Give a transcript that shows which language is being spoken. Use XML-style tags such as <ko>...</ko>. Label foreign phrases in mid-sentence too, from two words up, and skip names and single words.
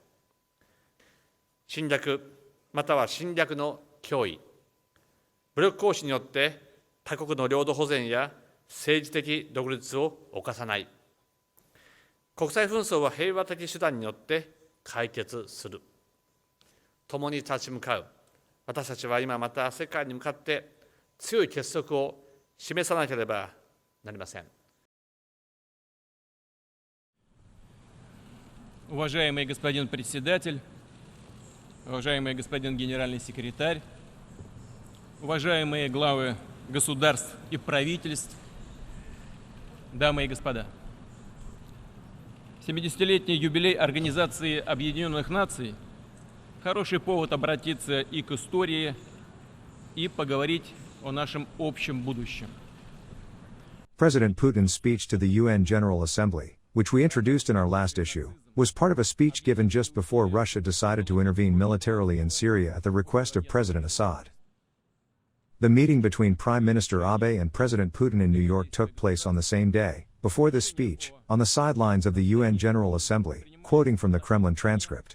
<ja>侵略または侵略の脅威、武力行使によって他国の領土保全や政治的独立を侵さない。国際紛争は平和的手段によって解決する。共に立ち向かう。私たちは今また世界に向かって強い結束を示さなければなりません。</ja> <ru>Уважаемый господин председатель, уважаемый господин генеральный секретарь, уважаемые главы государств и правительств, дамы и господа. 70-летний юбилей Организации Объединенных Наций – хороший повод обратиться и к истории, и поговорить о нашем общем будущем.</ru> <en>President Putin's speech to the UN General Assembly, which we introduced in our last issue, was part of a speech given just before Russia decided to intervene militarily in Syria at the request of President Assad. The meeting between Prime Minister Abe and President Putin in New York took place on the same day, before this speech, on the sidelines of the UN General Assembly, quoting from the Kremlin transcript.</en>